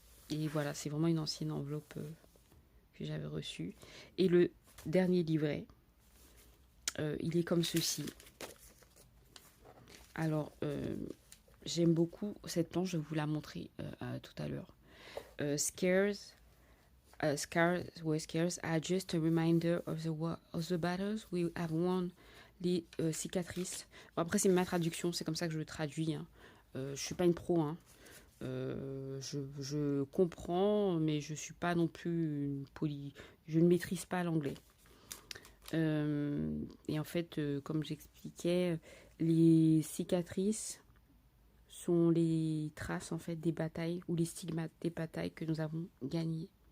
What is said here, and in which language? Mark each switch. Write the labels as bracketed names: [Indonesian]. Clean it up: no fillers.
[French] Et voilà, c'est vraiment une ancienne enveloppe que j'avais reçue. Et le dernier livret, il est comme ceci. Alors, j'aime beaucoup cette planche, je vais vous la montrer tout à l'heure. [English] Scares are just a reminder of the battles we have won. [French] Les cicatrices. Bon, après, c'est ma traduction, c'est comme ça que je le traduis. Hein. Je suis pas une pro. Hein. Je comprends, mais je suis pas non plus une je ne maîtrise pas l'anglais. Et en fait, comme j'expliquais, les cicatrices sont les traces en fait des batailles ou les stigmates des batailles que nous avons gagnées.